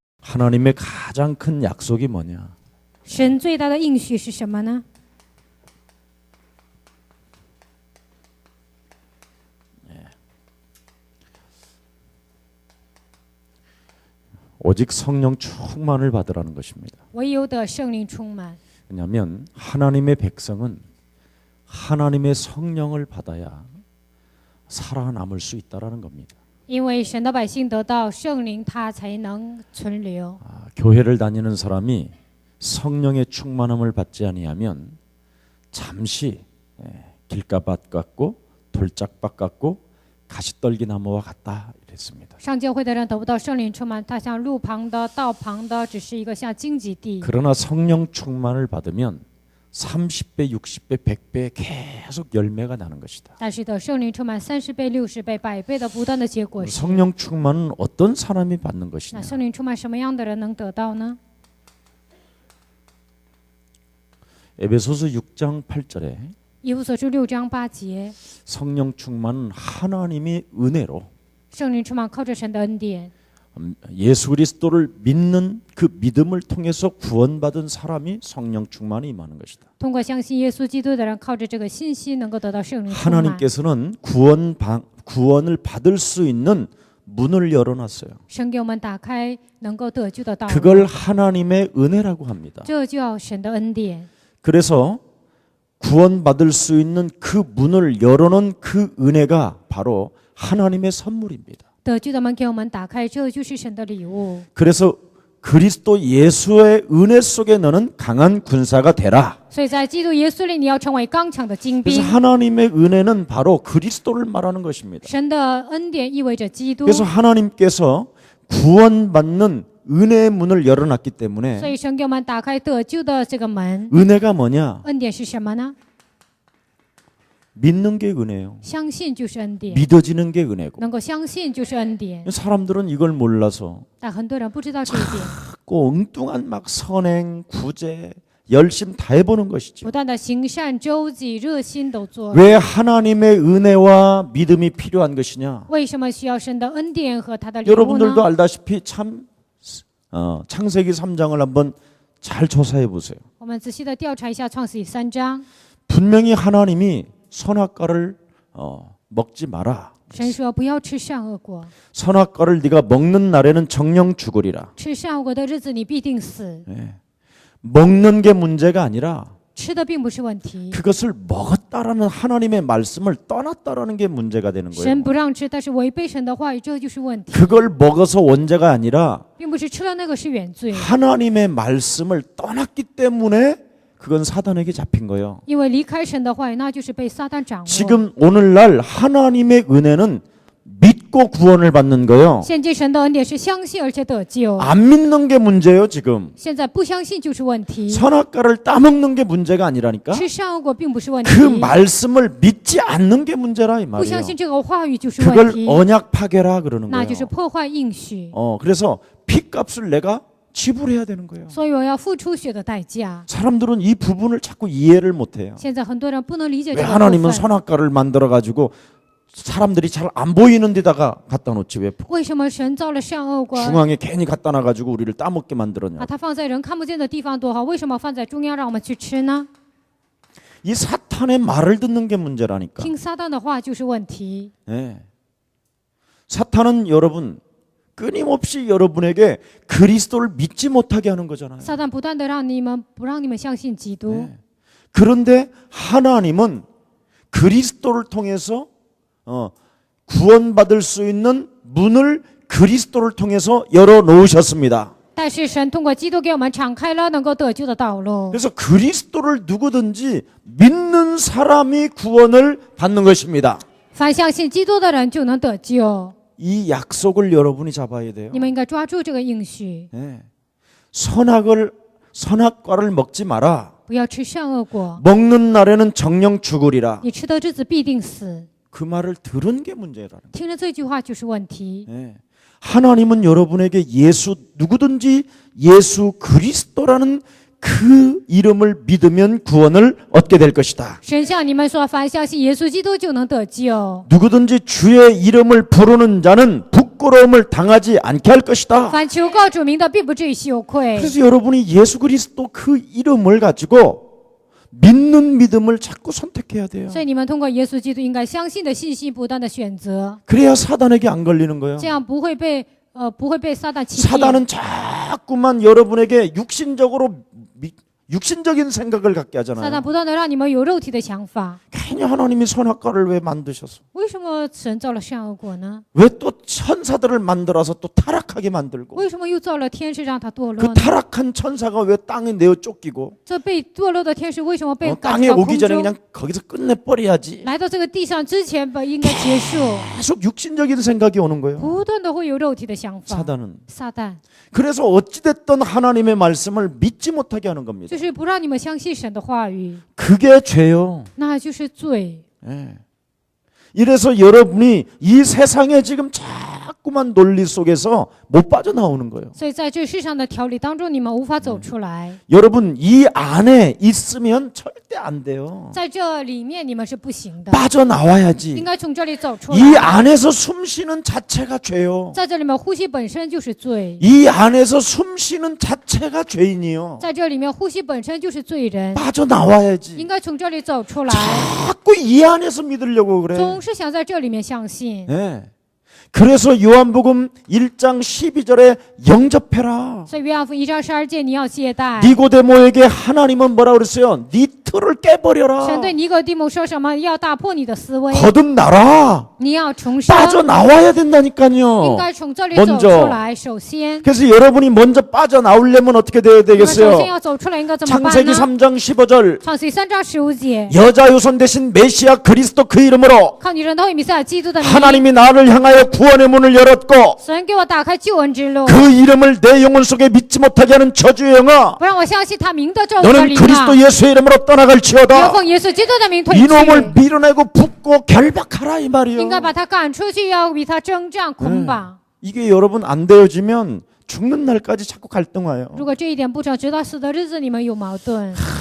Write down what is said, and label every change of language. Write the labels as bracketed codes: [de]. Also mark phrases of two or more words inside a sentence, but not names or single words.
[ko] 하나님의 가장 큰 약속이 뭐냐? [zh] 神最大的应许是什么呢？ [ko] 오직 성령 충만을 받으라는 것입니다. [zh] 唯有的圣灵充满。 [ko] 왜냐하면 하나님의 백성은 하나님의 성령을 받아야 살아남을 수 있다라는 겁니다. [zh] 因为神的百姓得到圣灵，他才能存留。 [ko] 교회를 다니는 사람이 성령의 충만함을 받지 아니하면 잠시 길가밭 같고 돌짝밭 같고 가시떨기 나무와 같다 이랬습니다. [zh] 上教会的人得不到圣灵充满，他像路旁的、道旁的，只是一个像荆棘地。 [ko] 그러나 성령 충만을 받으면 30배, 60배, 100배 계속 열매가 나는 것이다. [zh] 但是的圣灵充满30倍、60倍、100倍的不断的结果实。 [ko] 성령 충만은 어떤 사람이 받는 [zh] 那 [ko] 것이냐? [zh] 圣灵充满什么样的人能得到呢？ [ko] 에베소서 6장 8절에 [zh] 以弗所书6章8节， [ko] 성령 충만은 하나님의 은혜로 [zh] 圣灵充满靠着神的恩典， [ko] 예수 그리스도를 믿는 그 믿음을 통해서 구원받은 사람이 성령 충만이 임하는 것이다. [zh] 通过相信耶稣基督的人，靠着这个信息能够得到圣灵充满。 [ko] 하나님께서는 구원을 받을 수 있는 문을 열어놨어요. [zh] 神给我们打开能够得救的道路， [ko] 그걸 하나님의 은혜라고 합니다. [zh] 这叫神的恩典。 [ko] 그래서 구원받을 수 있는 그 문을 열어놓은 그 은혜가 바로 하나님의 선물입니다. [zh] 得救的门给我们打开，这就是神的礼物。 [ko] 그래서 그리스도 예수의 은혜 속에 너는 강한 군사가 되라. [zh] 所以在基督耶稣里，你要成为刚强的精 [ko] 그래서 [zh] 兵。 [ko] 하나님의 은혜는 바로 그리스도를 말하는 것입니다. [zh] 神的恩典意味着基督， [ko] 그래서 하나님께서 구원받는 은혜의 문을 열어놨기 [zh] 所 [ko] 때문에 [zh] 以神给我们打开得救的这个门。 [ko] 은혜가 뭐냐? [zh] 恩典是什么呢？ [ko] 믿는 게 은혜예요. [zh] 相信就是恩典， [ko] 믿어지는 게 은혜고. [zh] 能够相信就是恩典。 [ko] 사람들은 이걸 몰라서 [zh] 但很多人不知道这一点， [ko] 꼭 엉뚱한 막 선행, 구제, 열심 다 해보는 것이죠. [zh] 不断的行善、周济、热心都做。 [ko] 왜 하나님의 은혜와 믿음이 필요한 것이냐? [zh] 为什么需要神的恩典和他的礼物 [ko] 여러분들도 [zh] 呢？ [ko] 알다시피 참 창세기 3장을 한번 잘 조사해 보세요. [zh] 我们仔细的调查一下创世记3章， [ko] 분명히 하나님이 선악과를 먹지 마라. [zh] 神说不要吃善恶果， [ko] 선악과를 네가 먹는 날에는 정령 죽으리라. [zh] 吃善恶果的日子你必定死。 [ko] 먹는 게 문제가 아니라 [zh] 吃的并不是问题， [ko] 그것을 먹었다라는 하나님의 말씀을 떠났다라는 게 문제가 되는 거예요. [zh] 神不让吃，但是违背神的话语，这就是问题， [ko] 그걸 먹어서 원죄가 아니라 [zh] 并不是吃了那个是原罪， [ko] 하나님의 말씀을 떠났기 때문에 그건 사단에게 잡힌 거예요. [zh] 因为离开神的话语，那就是被撒旦掌握。 [ko] 지금 오늘날 하나님의 은혜는 믿고 구원을 받는 거예요. [zh] 现今神的恩典是相信而且得救， [ko] 안 믿는 게 문제예요, 지금. [zh] 现在不相信就是问题。 [ko] 선악과를 따먹는 게 문제가 아니라니까. [zh] 吃善恶果并不是问题， [ko] 그 말씀을 믿지 않는 게 문제라 이 [zh] 不相 [ko] 말이에요. [zh] 信这个话语就是问 [ko] 그걸 [zh] 题， [ko] 언약 파괴라 그러는 [zh] 那 [ko] 거예요. [zh] 就是破坏应许。 [ko] 그래서 피값을 내가 지불해야 되는 거예요. [zh] 所以我要付出血的代价。 [ko] 사람들은 이 부분을 자꾸 이해를 못해요. [zh] 现在很多人不能理解 [ko] 왜 [zh] 这个部 [ko] 하나님은 [zh] 分， [ko] 선악과를 만들어 가지고 사람들이 잘 안 보이는 데다가 갖다 놓지 왜 [zh] 为什么神造了善恶果， [ko] 중앙에 괜히 갖다 놔 가지고 우리를 따먹게 만들었냐? [zh] 把它放在人看不见的地方多好，为什么放在中央让我们去吃呢？ [ko] 이 사탄의 말을 듣는 게 문제라니까. [zh] 听撒旦的话就是问题。 [ko] 네. 사탄은 여러분 끊임없이 여러분에게 그리스도를 믿지 못하게 하는 거잖아요. [zh] 撒旦不断的不让你们相信基督， [ko] 네. 그런데 하나님은 그리스도를 통해서 구원받을 수 있는 문을 그리스도를 통해서 열어 놓으셨습니다. [zh] 但是神通过基督给我们敞开了能够得救的道路。 [ko] 그래서 그리스도를 누구든지 믿는 사람이 구원을 받는 것입니다. [zh] 凡相信基督的人就能得救。 [ko] 이 약속을 여러분이 잡아야 돼요. [zh] 你们应该抓住这个应许， [ko] 네. 선악과를 먹지 마라. [zh] 不要吃善恶果， [ko] 먹는 날에는 정령 죽으리라. [zh] 你吃的日子必定死。 [ko] 그 말을 들은 게 문제라는 거예요. [zh] 听了这句话就是问题。 [ko] 네. 하나님은 여러분에게 누구든지 예수 그리스도라는 그 이름을 믿으면 구원을 얻게 될 것이다. [zh] 神向你们说，凡相信耶稣基督就能得救。 [ko] 누구든지 주의 이름을 부르는 자는 부끄러움을 당하지 않게 할 것이다. [zh] 凡求告主名的，必不至于羞愧。 [ko] 그래서 여러분이 예수 그리스도 그 이름을 가지고 믿는 믿음을 자꾸 선택해야 돼요. [zh] 所以你们通过耶稣基督应该相信的信息，不断的选择， [ko] 그래야 사단에게 안 걸리는 거예요. [zh] 这样不会被撒旦欺骗。 [ko] 사단은 자꾸만 여러분에게 육신적인 생각을 갖게 [zh] 撒旦 [ko] 하잖아요. [zh] 不断的让你们有肉体的想法。 [ko] 괜히 하나님이 선악과를 왜 만드셨어? [zh] 为什么神造了善恶果呢？ [ko] 왜 또 천사들을 만들어서 또 타락하게 만들고 [zh] 为什么又造了天使让他堕落 [ko] 그 [zh] 呢？ [ko] 타락한 천사가 왜 땅에 내어 쫓기고 [zh] 这被堕落的天使为什么被赶 [ko] 땅에 [zh] 到空 [ko] 오기 전에 [zh] 中？ [ko] 그냥 거기서 끝내버려야지. [zh] 来到这个地上之前吧，应该结束。 [ko] 계속 육신적인 생각이 오는 거예요. [zh] 不断的会有肉体的想法。 [ko] 사단은. [zh] 撒旦 [ko] 그래서 어찌됐든 하나님의 말씀을 믿지 못하게 하는 겁니다. [zh] 就是不让你们相信神的话语， [ko] 그게 죄요. [zh] 那就是罪。 [ko] 예. 이래서 여러분이 이 세상에 지금 자꾸만 논리 속에서 못 빠져나오는 거예요. [zh] 所以在这世上的条理当中，你们无法走出来。 [ko] 여러분 이 안에 있으면 절대 안 돼요. [zh] 在这里面你们是不行的，应 [ko] 빠져나와야지. [zh] 该从这里走出 [ko] 이 [zh] 来。 [ko] 안에서 숨 쉬는 자체가 죄요. [zh] 在这里面呼吸本身就是罪， [ko] 이 안에서 숨 쉬는 자체가 죄인이요. [zh] 在这里面呼吸本身就是罪人， [ko] 빠져나와야지. [zh] 应该从这里走出来。 [ko] 자꾸 이 안에서 믿으려고 그래. [zh] 总是想在这里面相信。 [ko] 네. 그래서 요한복음 1장 12절에 영접해라. [zh] 所以约翰福音1章12节你要接待。 [ko] 니고데모에게 하나님은 뭐라 그랬어요? 네 틀을 깨버려라. [zh] 神对尼哥底母说什么？要打破你的思维， [ko] 거듭나라. [zh] 你要重生， [ko] 빠져나와야 [zh] 应 [ko] 된다니까요. [zh] 该从这里走 [ko] 먼저 [zh] 出来。首先， [ko] 그래서 여러분이 먼저 빠져나오려면 어떻게 돼야 [zh] 你们首先 [ko] 되겠어요? [zh] 要走出来，应该怎么办 [ko] 창세기 [zh] 呢？ [ko] 3장 15절 [zh] 创世3章15节， [ko] 여자 유손 대신 메시아 그리스도 그 이름으로 [zh] 靠你人头以弥赛亚基督的名， [ko] 하나님이 나를 향하여 구원의 문을 열었고 [zh] 神给我打开救恩之路， [ko] 그 이름을 내 영혼 속에 믿지 못하게 하는 저주의 영아 [zh] 不让我相信他名的咒诅的 [ko] 너는 [zh] 灵啊 [ko] 그리스도 ， 예수의 이름으로 [zh] 要 [ko] 떠나갈지어다. [zh] 奉耶稣基督的名退 [ko] 이놈을 [zh] 去， [ko] 밀어내고 붙고 결박하라 이 [zh] 应 [ko] 말이요. [zh] 该把他赶出去，要与他征战捆绑。 [ko] 이게 여러분 안 되어지면 죽는 날까지 자꾸 갈등와요. [zh] 如果这一点不成，直到死的日子，你们有矛盾。